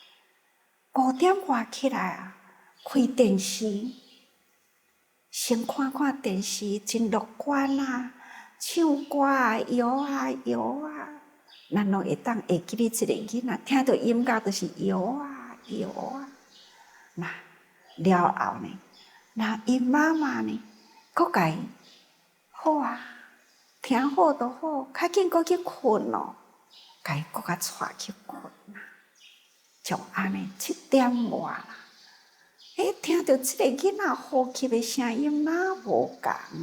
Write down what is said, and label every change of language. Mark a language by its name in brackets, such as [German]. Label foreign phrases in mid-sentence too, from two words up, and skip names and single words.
[Min Nan Chinese] ，5 点外起来啊，开电视，先看看电视，真乐观啊，唱歌啊，摇啊摇啊，咱拢会当会记哩这个囡仔，听到音乐就是摇啊摇啊。那了后呢，那伊妈妈呢，搁甲伊好啊，听好就好，较紧搁去困咯，甲伊搁甲带去困啦。就安尼7点外啦，听到这个囡仔呼吸的声音哪无共呢？